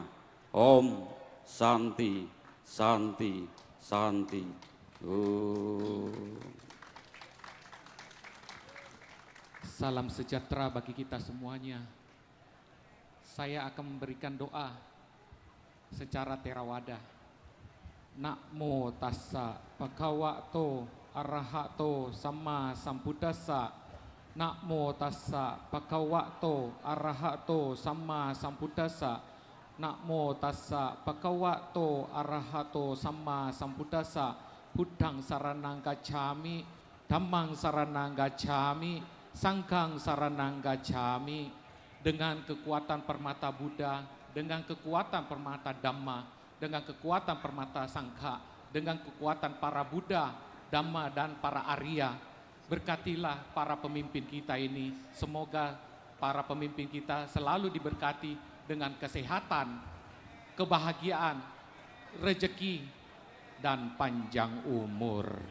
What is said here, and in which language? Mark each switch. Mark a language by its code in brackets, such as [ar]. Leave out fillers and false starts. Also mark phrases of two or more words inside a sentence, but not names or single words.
[sa] Om Santi, Santi, Santi. [id] Salam sejahtera bagi kita semuanya. Saya akan memberikan doa secara Theravada. [pi] Namo tassa bhagavato arahato sama sambuddhassa. Namo tassa bhagavato arahato sama sambuddhassa. Namo tassa bhagavato arahato sama sambuddhassa. Buddhang saranang gacchami, dhammang saranang gacchami, sanghang saranang gacchami. [id] Dengan kekuatan permata Buddha, dengan kekuatan permata Dhamma, dengan kekuatan permata Sangha, dengan kekuatan para Buddha, Dhamma dan para Arya, berkatilah para pemimpin kita ini. Semoga para pemimpin kita selalu diberkati dengan kesehatan, kebahagiaan, rezeki, dan panjang umur.